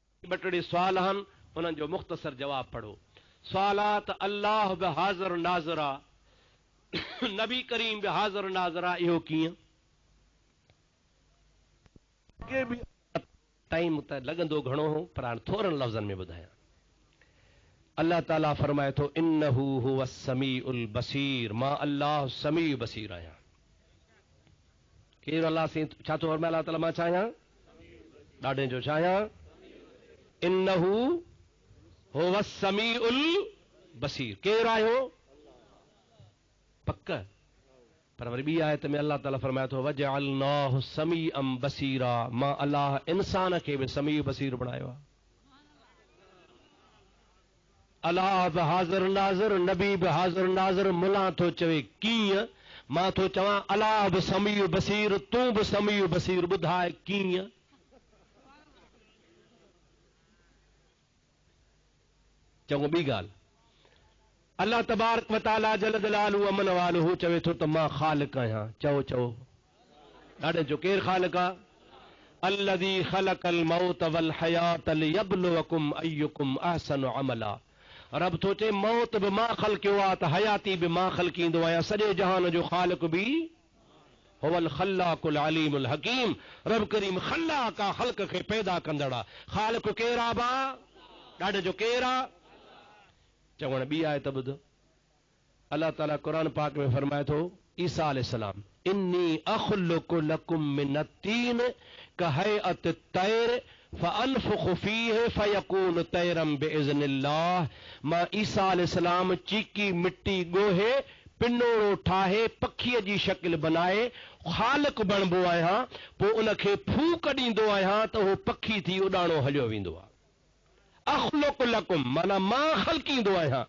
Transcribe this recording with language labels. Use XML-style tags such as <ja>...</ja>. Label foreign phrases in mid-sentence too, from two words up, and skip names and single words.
<sd>ॿटड़ी सुवाल आहिनि, उन्हनि जो मुख़्तसर जवाब पढ़ो। सुवालात अल्लाह बि हाज़िर नाज़िर आहे, नबी करीम बि हाज़िर नाज़िर आहे, इहो कीअं? टाइम त लॻंदो घणो हो, पर हाणे थोरनि लफ़्ज़नि में ॿुधायां। अल्लाह ताला फरमाए थो</sd> <ar>إنه هو السميع البصير,</ar> <sd>मां अल्लाह समीउ बसीर आहियां। केरु अल्लाह से छा थो फरमाए अल्लाह ताला? मां छा आहियां? ॾाढे जो छा आहियां?</sd> <ar>إنه هو السميع البصير.</ar> <sd>केरु आहियो? पक। पर वरी ॿी आयत में अल्लाह ताला फरमाए थो</sd> <ar>وجعلناه سميعا بصيرا,</ar> <sd>मां अल्लाह इंसान खे बि समीउ बसीर बणायो आहे। अल्लाह बि हाज़िर नाज़िर, नबी बि हाज़िर नाज़िर। मुला थो चवे कीअं? मां थो चवां अल्लाह बि समीउ बसीर, तूं बि समीउ बसीर। ॿुधाए कीअं? चङो ॿी ॻाल्हि, अल्लाह</sd> <ar>تبارك وتعالى جل جلاله عم نواله</ar> <sd>चवे थो त मां ख़ालिक़ आहियां। चओ चओ ॾाढे जो केरु ख़ालिक़ आहे?</sd> <ar>الذي خلق الموت والحياة ليبلوكم أيكم أحسن عملا.</ar> <sd>रब थो चए मौत बि मां ख़लक़ियो आहे त हयाती बि मां ख़लक़ींदो आहियां। सॼे जहान जो ख़ालिक़ बि</sd> <ar>هو الخلاق العليم الحكيم.</ar> <sd>रब करीम ख़ल्लाक आहे, ख़ल्क़ खे पैदा कंदड़ आहे। ख़ालिक़ केरु आहे बा? ॾाढे जो केरु आहे? चवण ॿी आहे त ॿुध, अल्लाह ताला क़ुरान पाक में फरमाए थो ईसा अलैहिस्सलाम</sd> <ar>إني أخلق لكم من الطين كهيئة الطير فأنفخ فيه فيكون طيرا بإذن الله.</ar> <sd>मां ईसा अलैहिस्सलाम चीकी मिट्टी ॻोहे पिनोड़ो ठाहे पखीअ जी शकिल बनाए ख़ालिक़ बणिबो आहियां, पोइ उनखे फूक ॾींदो आहियां त उहो पखी थी उॾाणो हलियो वेंदो आहे।</sd> <ar>أخلق لكم</ar> <sd>माना मां ख़लक़ींदो आहियां।</sd>